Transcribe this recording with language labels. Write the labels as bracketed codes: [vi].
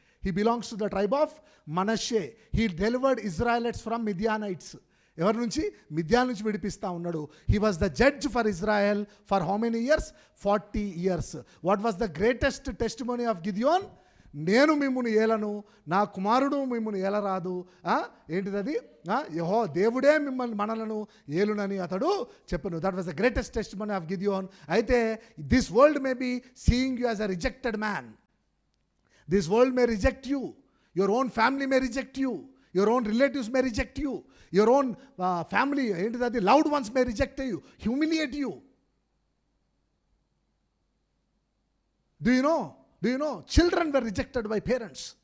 [en] He belongs to the tribe of Manasseh. He delivered Israelites from Midianites. [te] ఎవరి నుంచి? మిద్యాన్ నుంచి విడిపిస్తా ఉన్నాడు. [en] He was the judge for Israel for how many years? 40 years. What was the greatest testimony of Gideon? [te] నేను మిమ్మును ఏలను, నా కుమారుడు మిమ్మును ఏలరాదు. ఏంటిది? దేవుడే మిమ్మల్ని మనలను ఏలునని అతడు చెప్పను. [en] That was the greatest testimony of Gideon. అయితే this world may be seeing you as a rejected man. This world may reject you. Your own family may reject you. Your own relatives may reject you. Your own family, the loved ones may reject you, humiliate you. Do you know? Children were rejected by parents.